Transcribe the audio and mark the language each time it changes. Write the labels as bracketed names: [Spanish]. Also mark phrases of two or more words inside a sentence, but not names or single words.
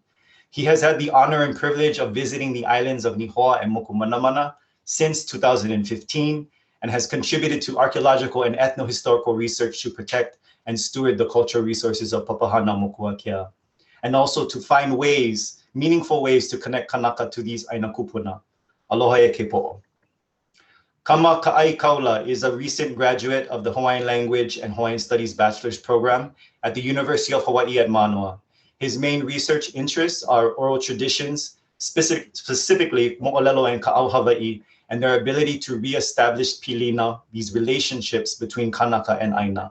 [English] He has had the honor and privilege of visiting the islands of Nihoa and Mokumanamana since 2015 and has contributed to archaeological and ethnohistorical research to protect and steward the cultural resources of Papahana Mokuā Kea, and also to find ways, meaningful ways to connect Kanaka to these [Hawaiian] Aina kupuna. Aloha e Kepoʻo. [English] Kama Kaʻaikaula is a recent graduate of the Hawaiian Language and Hawaiian Studies Bachelor's Program at the University of Hawaii at Manoa. His main research interests are oral traditions, specifically mo'olelo and [Hawaiian] ka'au Hawaii, [English] and their ability to reestablish pilina, these relationships between Kanaka and Aina.